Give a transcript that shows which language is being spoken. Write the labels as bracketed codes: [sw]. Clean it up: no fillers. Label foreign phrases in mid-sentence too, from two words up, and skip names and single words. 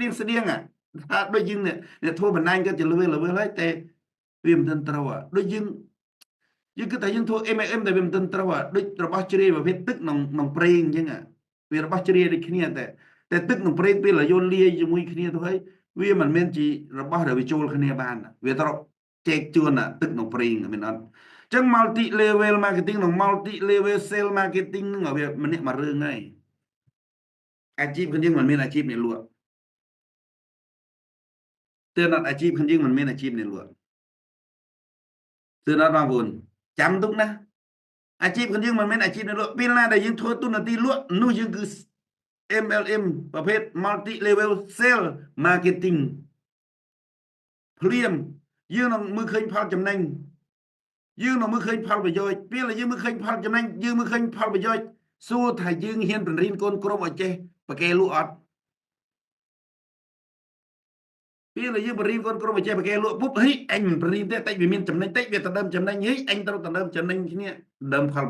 [km] ងថាដូចយើងអ្នកធ្វើបណ្ដាញក៏ជា level ហើយតែវាមិនទាន់ត្រូវដូចយើងគិតថាយើងធ្វើ MLM តែវាមិនទាន់ត្រូវដូចរបស់ជ្រាយប្រភេទទឹកក្នុងប្រេងអញ្ចឹងវារបស់ជ្រាយដូចគ្នាតែទឹកក្នុងប្រេងពេលយល់លាយជាមួយគ្នាទៅហើយវាមិនមែនជារបស់ដែលវាចូលគ្នាបានវាត្រូវចែកជួនទឹកក្នុងប្រេងមែនអត់អញ្ចឹង [en] multi level marketing [km] និង [en] multi level sale marketing [km] ហ្នឹងវាម្នាក់មួយរឿងហើយអាជីពរបស់យើងមិនមានអាជីពអ្នកលក់ ទើបអត់អាជីពរបស់យើងមិនមានអាជីពអ្នកលក់ទើបអត់បងប្អូនចាំទុកណាអាជីពរបស់យើងមិនមែនអាជីពអ្នកលក់ពេលណាដែលយើងធ្វើទូនាទីលក់នោះយើងគឺ MLM ប្រភេទ [en] multi level sale marketing [km] ភ្លាមយើងនឹងមើលឃើញផលចំណេញយើងនឹងមើលឃើញផលប្រយោជន៍ពេលដែលយើងមើលឃើញផលចំណេញយើងមើលឃើញផលប្រយោជន៍សួរថាយើងហ៊ានបង្រៀនកូនក្រុមឲ្យចេះប្រកែលក់អត់ ពេលដែលយើងបង្រៀនកូនក្រុមឲ្យចេះប្រកែលក់ពុបហីអញមិនបង្រៀនទេតិចវាមានចំណេញតិចវាដណ្ដើមចំណេញហីអញត្រូវដណ្ដើមចំណេញគ្នាដណ្ដើមផលប្រ